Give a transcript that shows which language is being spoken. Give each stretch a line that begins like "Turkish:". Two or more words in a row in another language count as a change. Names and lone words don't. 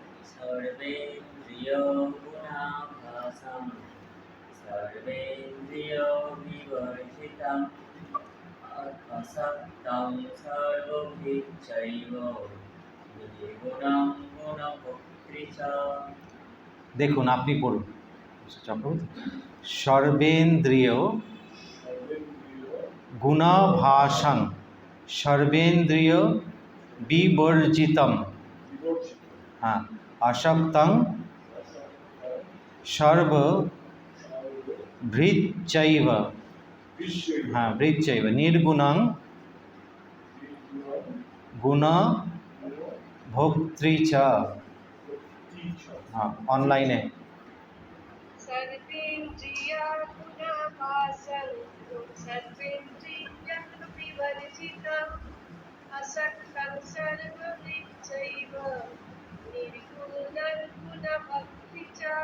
Sanskrit: सर्वेन्द्रियगुणाभासं सर्वेन्द्रियविवर्जितम् असक्तं सर्वभृक्षैव निर्गुणं गुणभोक्तृ च।
Bangla: দেখুন আপনি পড়ুন চক্রবর্তী।
Sanskrit: সর্বেন্দ্রিয় গুণাভাসং সর্বেন্দ্রিয় বিবর্জিতম হ্যাঁ আসক্তং সর্বভৃচ্চৈব হ্যাঁ ভৃচ্চৈব নির্গুণং গুণভোক্তৃ চ
Bangla: হ্যাঁ অনলাইনে
Sanskrit: सर्वेन्द्रियगुणभासं सर्वेन्द्रियविवर्जितम् असक्तं सर्वभृक्षैव निर्गुणं गुणभक्ति च